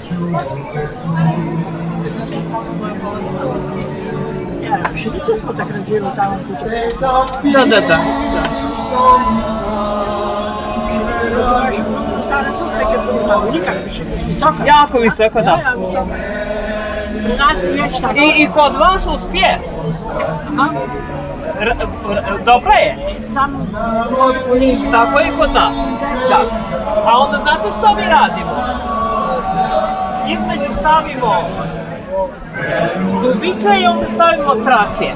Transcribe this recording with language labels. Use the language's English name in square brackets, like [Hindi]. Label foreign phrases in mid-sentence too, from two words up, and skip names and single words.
[Slovenian] Ja, pšenico smo takrat že tam tudi. Da. Ostale so take velika pšenica, visoka. Jako visoko, da. Pri nas ni več tako. [Croatian] I kod vas uspije? Dobro je. Sam Tako je i kod nas. Da. A onda znate što mi radimo? Između stavimo dubice i onda stavimo trake.